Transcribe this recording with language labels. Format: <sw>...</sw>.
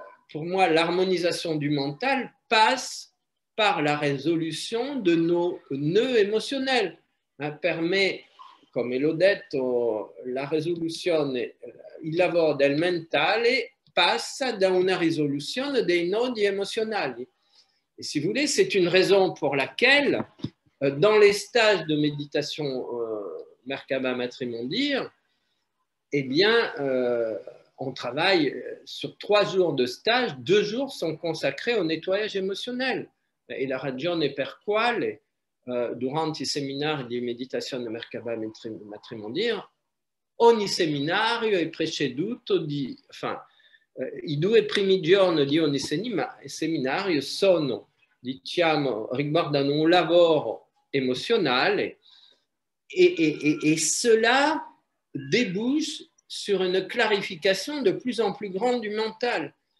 <fr>pour moi, l'harmonisation du mental passe par la résolution de nos nœuds émotionnels.</fr> <it>Permet, come l'ho detto, la risoluzione, il lavoro del mentale passa da una risoluzione dei nodi emozionali.</it> <fr>Et si vous voulez, c'est une raison pour laquelle, dans les stages de méditation Merkaba Matrimondir, eh bien, on travaille sur 3 jours de stage, 2 jours sont consacrés au nettoyage émotionnel.</fr> <it>E la ragione per quale durante i seminari di meditazione Merkaba Matrimondir, ogni seminario è preceduto di, i 2 primi giorni di ogni seminario sono, diciamo, riguardano un lavoro emozionale</it> <fr>et cela débouche sur une clarification de plus en plus grande du mental.</fr>